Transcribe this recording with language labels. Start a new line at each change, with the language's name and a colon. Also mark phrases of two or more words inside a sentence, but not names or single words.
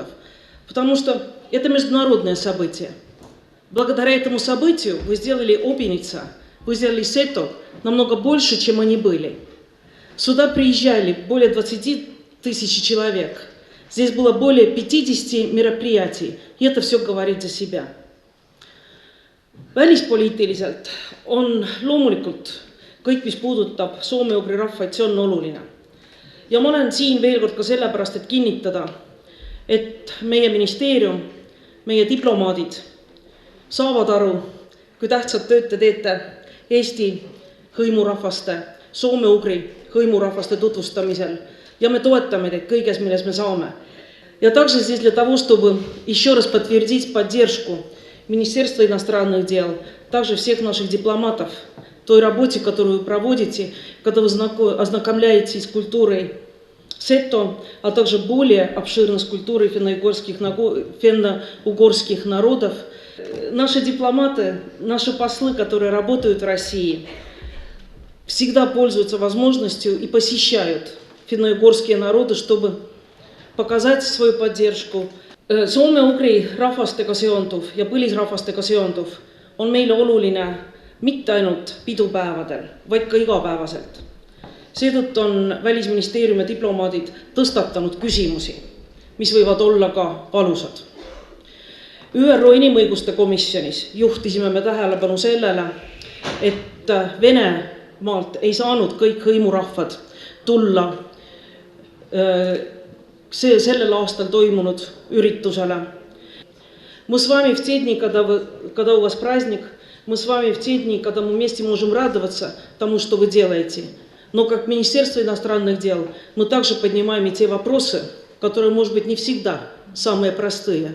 Russian: Потому что это международное событие. Благодаря этому событию вы сделали Обеница, вы сделали Сето намного больше, чем они были. Сюда приезжали более 20 000 человек. Здесь было более 50 мероприятий. И это все говорит за себя.
Estonian: Välispoliitiliselt on loomulikult kõik, mis puudutab soome-ugri rahvaid, see on oluline. Ja ma olen siin veel kord ka sellepärast, et kinnitada, et meie ministeerium, meie diplomaadid saavad aru, kui tähtsat tööd te teete Eesti hõimurahvaste, soome-ugri hõimurahvaste tutvustamisel ja me toetame teid kõiges, milles me saame.
Russian: Ja также здесь для того, чтобы еще раз подтвердить поддержку Министерства иностранных дел, также всех наших дипломатов, той работе, которую вы проводите, когда вы ознакомляетесь с культурой сетто, а также более обширно с культурой финно-угорских народов. Наши дипломаты, наши послы, которые работают в России, всегда пользуются возможностью и посещают финно-угорские народы, чтобы показать свою поддержку.
Estonian: Soome-ugri rahvastega seonduv ja põlisrahvastega seonduv on meile oluline mitte ainult pidupäevadel, vaid ka igapäevaselt. Seetõttu on Välisministeeriumi diplomaadid tõstatanud küsimusi, mis võivad olla ka valusad. ÜRO inimõiguste komisjonis juhtisime me tähelepanu sellele, et Venemaalt ei saanud kõik hõimurahvad tulla sellel aastal toimunud üritusele.
Russian: Мы с вами в те дни, когда у вас праздник, мы с вами в те дни, когда мы вместе можем радоваться тому, что вы делаете. Но как Министерство иностранных дел мы также поднимаем и те вопросы, которые, может быть, не всегда самые простые.